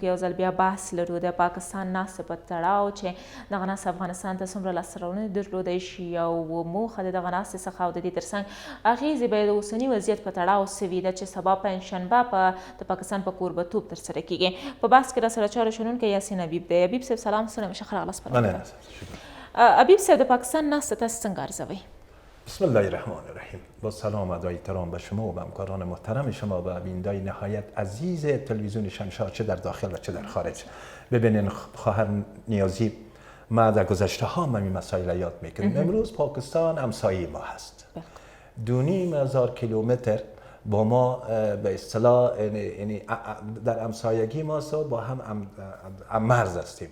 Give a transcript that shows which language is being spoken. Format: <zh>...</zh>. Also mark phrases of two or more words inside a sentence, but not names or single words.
<ps>یو ځل بیا بحث لرو د پاکستان ناستې په تړاو چې دغه ناستې افغانستان ته څومره لاسته راوړنې درلودی شي او موخه د دغه ناستې څخه او د دې ترڅنګ اغېزې به د اوسني وضعیت په تړاو څه وي ده چې سبا پنجشنبه د پاکستان په کوربهتوب ترسره کیږي. په بحث کې راسره چاره شنونکی یاسین حبیب دی. حبیب صاحب سلام ستړي مشئ، ښه راغلاست په راډیو. حبیب صاحب د پاکستان ناستې تاسو څنګه ارزوئ؟</ps> <ar>بسم الله الرحمن الرحیم.</ar> <fa>با سلام و احترام به شما و همکاران محترم شما و بینندگان نهایت عزیز تلویزیون شمشاد چه در داخل و چه در خارج. ببینین خواهر نیازی، ما در گذشته ها این مسائل یاد میکنیم. امروز پاکستان همسایه ما هست. 2,500 کیلومتر با ما به اصطلاح یعنی در همسایگی ما با هم مرز هستیم.</fa>